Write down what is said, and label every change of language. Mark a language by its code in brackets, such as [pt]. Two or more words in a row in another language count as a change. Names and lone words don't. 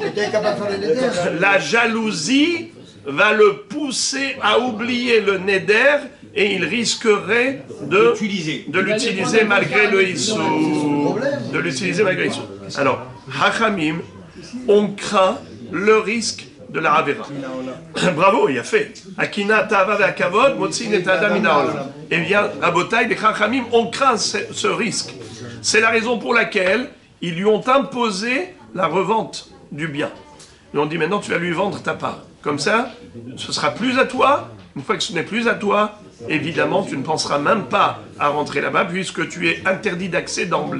[fr] La jalousie va le pousser à oublier le neder et il risquerait de l'utiliser malgré le issou. De l'utiliser malgré le issou. Alors, Hachamim, on craint le risque de la Avera. Bravo, il a fait. [he] הקנאה התאוה והכבוד מוציאין את האדם מן העולם. [fr] Eh bien, à Botaï, les Hachamim, on craint ce risque. C'est la raison pour laquelle ils lui ont imposé la revente du bien. Ils ont dit maintenant tu vas lui vendre ta part. Comme ça, ce sera plus à toi. Une fois que ce n'est plus à toi, évidemment, tu ne penseras même pas à rentrer là-bas puisque tu es interdit d'accès d'emblée.